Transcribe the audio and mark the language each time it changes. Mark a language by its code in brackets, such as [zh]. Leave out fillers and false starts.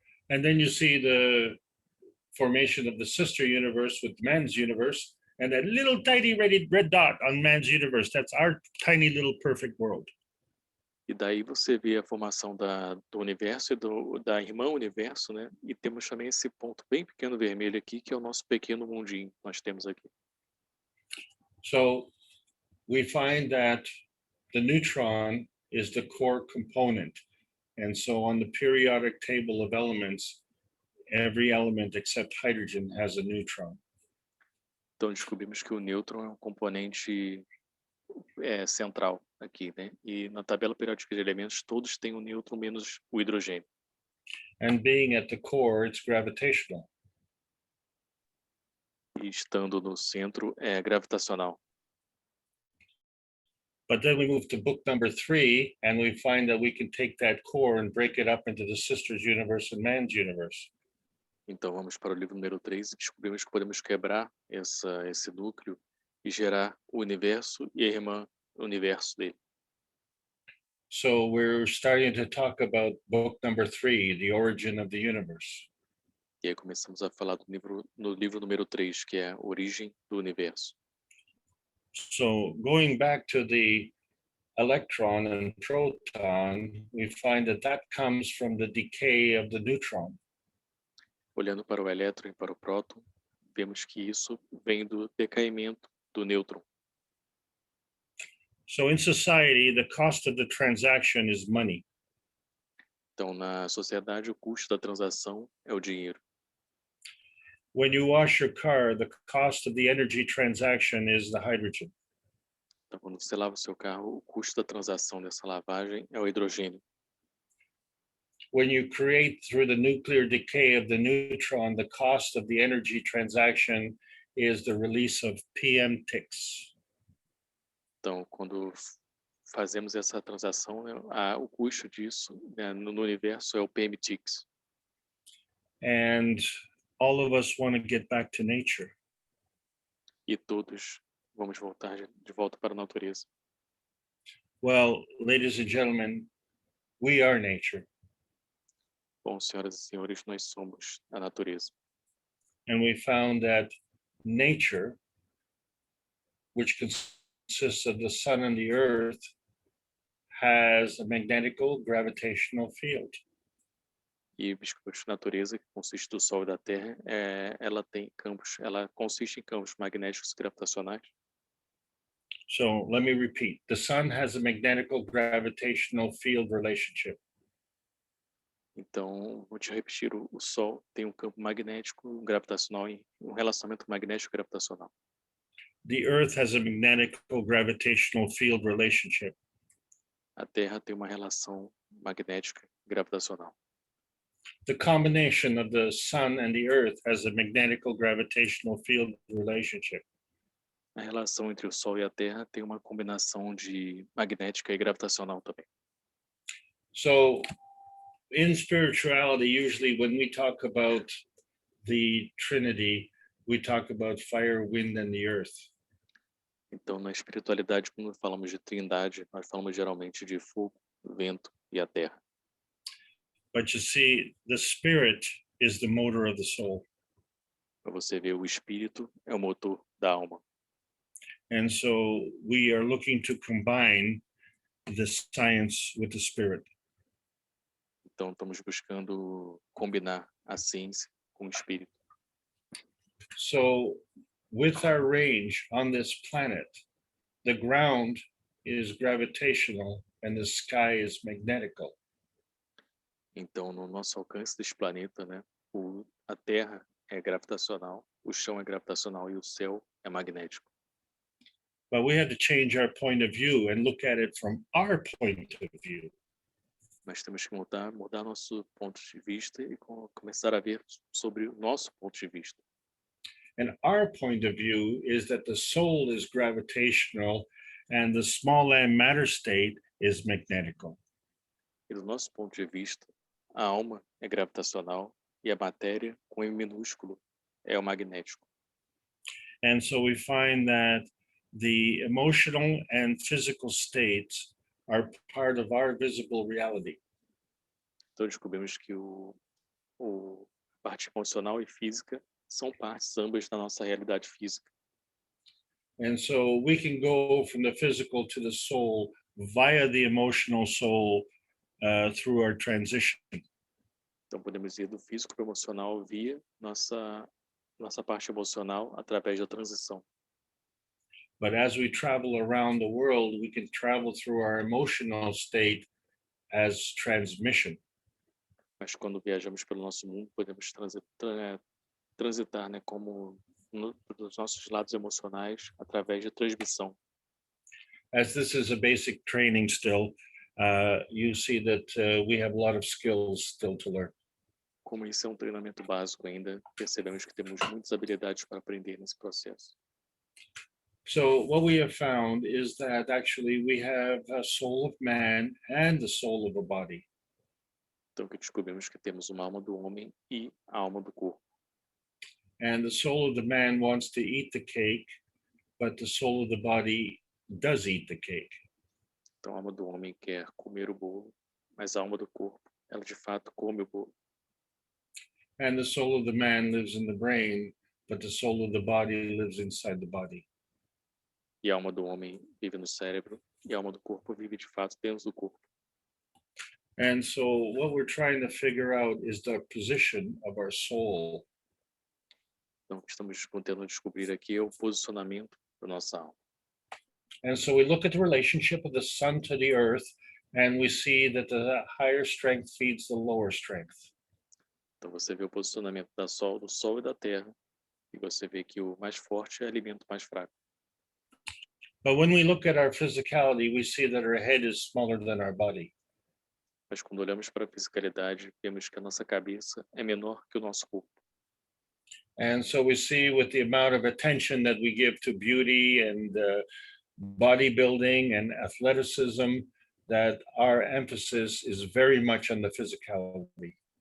[en] And then you see the formation of the sister universe with man's universe, and that little tiny red dot on man's universe. That's our tiny little perfect world. [pt] E daí você vê a formação do universo e da irmã universo, né? E temos também esse ponto bem pequeno vermelho aqui, que é o nosso pequeno mundinho que nós temos aqui. [en] So we find that the neutron is the core component. And so on the periodic table of elements, every element except hydrogen has a neutron. [pt] Então descobrimos que o nêutron é um componente central aqui, né? E na tabela periódica de elementos, todos têm o nêutron menos o hidrogênio. [en] And being at the core, it's gravitational. [pt] E estando no centro, é gravitacional. [en] But then we move to book number 3, and we find that we can take that core and break it up into the sister's universe and man's universe. [pt] Então vamos para o livro número 3 e descobrimos que podemos quebrar esse núcleo e gerar o universo e a irmã universo dele. [en] So we're starting to talk about book number 3, the origin of the universe. [pt] E aí começamos a falar no livro número 3, que é a origem do universo. [en] So going back to the electron and proton, we find that that comes from the decay of the neutron. [pt] Olhando para o elétron e para o próton, vemos que isso vem do decaimento do nêutron. [en] So in society, the cost of the transaction is money. [pt] Então, na sociedade, o custo da transação é o dinheiro. [en] When you wash your car, the cost of the energy transaction is the hydrogen. [pt] Então, quando você lava o seu carro, o custo da transação dessa lavagem é o hidrogênio. [en] When you create through the nuclear decay of the neutron, the cost of the energy transaction is the release of PM ticks. [pt] Então, quando fazemos essa transação, né, o custo disso, né, no universo é o PM ticks. [en] And all of us want to get back to nature. [pt] E todos vamos voltar de volta para a natureza. [en] Well, ladies and gentlemen, we are nature. [pt] Bom, senhoras e senhores, nós somos a natureza. [en] And we found that nature, which consists of the sun and the earth, has a magnetical gravitational field. [pt] E a natureza, que consiste do Sol e da Terra, ela tem campos, ela consiste em campos magnéticos e gravitacionais. [en] So let me repeat. The sun has a magnetical gravitational field relationship. [pt] Então, vou te repetir, o Sol tem um campo magnético gravitacional e um relacionamento magnético gravitacional. [en] the Earth has a magnetical gravitational field relationship. [pt] A Terra tem uma relação magnética gravitacional. [en] The combination of the Sun and the Earth has a magnetical gravitational field relationship. [pt] A relação entre o Sol e a Terra tem uma combinação de magnética e gravitacional também. [en] So in spirituality, usually when we talk about the Trinity, we talk about fire, wind, and the earth. [pt] Então, na espiritualidade, quando falamos de trindade, nós falamos geralmente de fogo, vento e a terra. [en] But you see, the spirit is the motor of the soul. [pt] Para você ver, o espírito é o motor da alma. [en] And so we are looking to combine the science with the spirit. [pt] Então, estamos buscando combinar a ciência com o espírito. [en] So with our range on this planet, the ground is gravitational and the sky is magnetical. [pt] Então, no nosso alcance desse planeta, né, a Terra é gravitacional, o chão é gravitacional e o céu é magnético. [en] But we have to change our point of view and look at it from our point of view. [pt] Mas temos que mudar nosso ponto de vista e começar a ver sobre o nosso ponto de vista. [en] And our point of view is that the soul is gravitational and the small m matter state is magnetical. [pt] E do nosso ponto de vista, a alma é gravitacional e a matéria, com M minúsculo, é o magnético. [en] And so we find that the emotional and physical states are part of our visible reality. [pt] Então descobrimos que a parte emocional e física são partes ambas da nossa realidade física. [en] And so we can go from the physical to the soul via the emotional soul through our transition. [pt] Então podemos ir do físico para o emocional via nossa parte emocional através da transição. [en] But as we travel around the world, we can travel through our emotional state as transmission. [pt] Mas quando viajamos pelo nosso mundo, podemos transitar, né, como nos nossos lados emocionais através de transmissão. [en] As this is a basic training still, you see that we have a lot of skills still to learn. [pt] Como isso é um treinamento básico ainda, percebemos que temos muitas habilidades para aprender nesse processo. [en] So what we have found is that actually we have a soul of man and the soul of a body. [pt] Então que descobrimos que temos uma alma do homem e a alma do corpo. [en] And the soul of the man wants to eat the cake, but the soul of the body does eat the cake. [pt] Então a alma do homem quer comer o bolo, mas a alma do corpo, ela de fato come o bolo. [en] And the soul of the man lives in the brain, but the soul of the body lives inside the body. [pt] E a alma do homem vive no cérebro e a alma do corpo vive de fato dentro do corpo. [en] And so what we're trying to figure out is the position of our soul. [pt] Então o que estamos tentando descobrir aqui é o posicionamento da nossa alma. [en] And so we look at the relationship of the sun to the earth, and we see that the higher strength feeds the lower strength. [pt] Então você vê o posicionamento do Sol e da Terra, e você vê que o mais forte alimenta o mais fraco. [en] But when we look at our physicality, we see that our head is smaller than our body. [pt] Mas quando olhamos para a fisicalidade, vemos que a nossa cabeça é menor que o nosso corpo. [en] And so we see with the amount of attention that we give to beauty and bodybuilding and athleticism, that our emphasis is very much on the physicality.